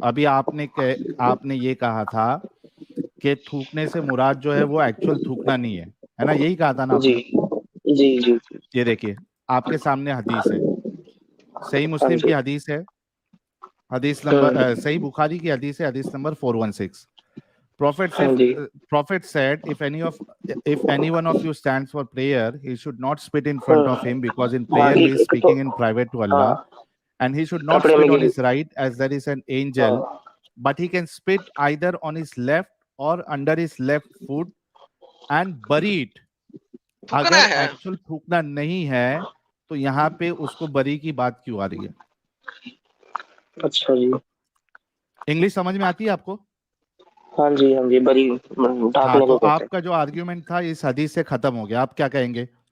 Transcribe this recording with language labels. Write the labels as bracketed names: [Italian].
[Hindi] अभी आपने ये कहा था कि थूकने से मुराद जो है वो एक्चुअल थूकना नहीं है ना? यही कहा था ना आपने? जी। ये देखिए आपके सामने हदीस है, सही मुस्लिम की हदीस है, हदीस नंबर सही बुखारी की हदीस है, हदीस number 416। [English] Prophet said, if any one of you stands for prayer, he should not spit in front of him, because in prayer he is speaking in private to Allah, and he should not spit on his right, as there is an angel, but he can spit either on his left or under his left foot and bury it. [Hindi] अगर actual थूकना नहीं है तो यहाँ पे उसको बरी की बात क्यों आ रही है? अच्छा जी, इंग्लिश समझ में आती है आपको? हाँ जी, बरी ढाकने को। आपका जो आर्ग्यूमेंट था इस हदीस से खत्म हो गया। आप क्या कहेंगे?